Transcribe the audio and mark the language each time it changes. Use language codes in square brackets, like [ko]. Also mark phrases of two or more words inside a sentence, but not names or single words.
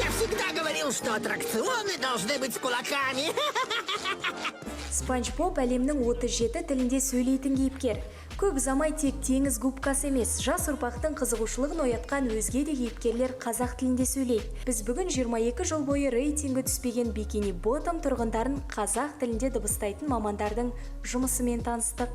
[ru] всегда говорил, что аттракционы должны быть с кулаками. [kk] Спанч Боб әлемнің 37 тілінде сөйлейтін кейіпкер. Көп замай тек теңіз губкасы емес, жас ұрпақтың қызығушылығын оятқан өзге де кейіпкерлер қазақ тілінде сөйлейді. Біз бүгін 22 жыл бойы рейтингі түспеген Бикини Ботом тұрғындарын қазақ тілінде дыбыстайтын мамандардың жұмысымен таныстық.